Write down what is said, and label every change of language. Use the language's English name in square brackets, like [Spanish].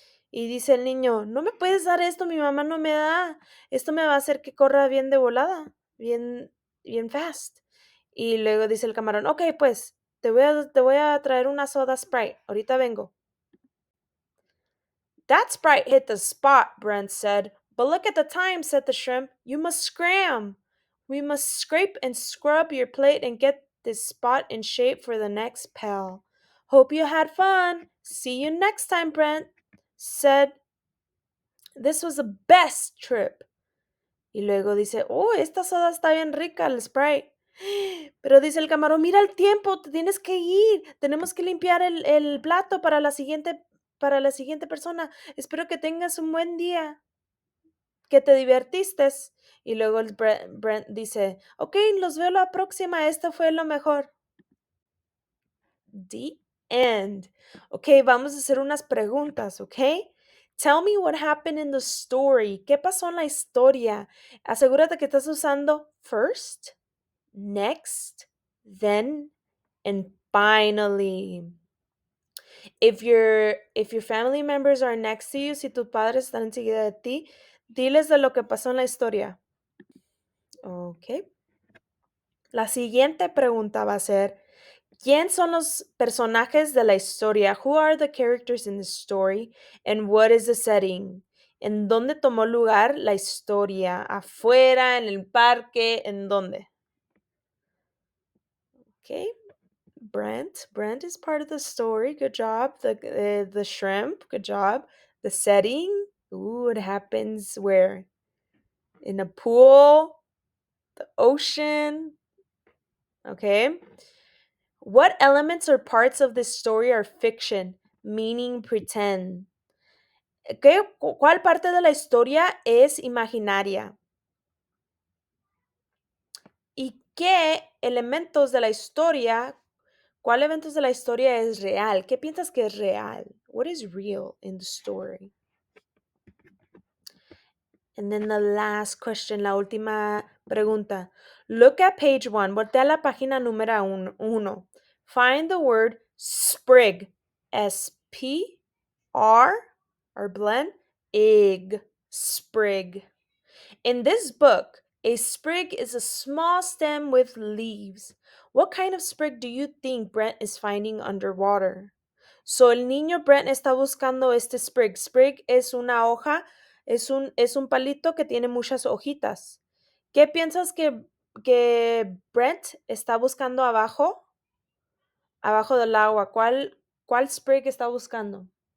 [Spanish] Y dice el niño, no me puedes dar esto, mi mamá no me da. Esto me va a hacer que corra bien de volada, bien fast. Y luego dice el camarón, ok, pues, te voy a traer una soda Sprite, ahorita vengo. [English] That Sprite hit the spot, Brent said. But look at the time, said the shrimp. You must scram. We must scrape and scrub your plate and get this spot in shape for the next pal. Hope you had fun. See you next time, Brent said. This was the best trip. [Spanish] Y luego dice, oh, esta soda está bien rica, el Sprite. Pero dice el camarón, mira el tiempo, te tienes que ir. Tenemos que limpiar el plato para la siguiente persona. Espero que tengas un buen día. que te divertiste. Y luego el Brent dice, ok, los veo la próxima, esto fue lo mejor. [English] The end. [Spanish] Ok, vamos a hacer unas preguntas, ok? [English] Tell me what happened in the story. [Spanish] ¿Qué pasó en la historia? Asegúrate que estás usando [English] first, next, then, and finally. If your family members are next to you, [Spanish] si tus padres están enseguida de ti, diles de lo que pasó en la historia. Ok. La siguiente pregunta va a ser, ¿quién son los personajes de la historia? [English] Who are the characters in the story? And what is the setting? [Spanish] ¿En dónde tomó lugar la historia? ¿Afuera, en el parque? ¿En dónde? [English] Okay. Brent is part of the story. Good job. The shrimp. Good job. The setting. Ooh, it happens where? In a pool, the ocean. Okay. What elements or parts of this story are fiction, meaning pretend? [Spanish] ¿Cuál parte de la historia es imaginaria? ¿Y qué elementos de la historia, cuál elementos de la historia es real? ¿Qué piensas que es real? [English] What is real in the story? And then the last question, [Spanish] la última pregunta. [English] Look at page 1. [Spanish] Voltea a la página número 1. [English] Find the word sprig. S-P-R, or blend, ig, sprig. In this book, a sprig is a small stem with leaves. What kind of sprig do you think Brent is finding underwater? [Spanish] So, el niño Brent está buscando este sprig. Sprig es una hoja, es un palito que tiene muchas hojitas. ¿Qué piensas que Brent está buscando abajo? Abajo del agua. ¿Cuál sprig está buscando?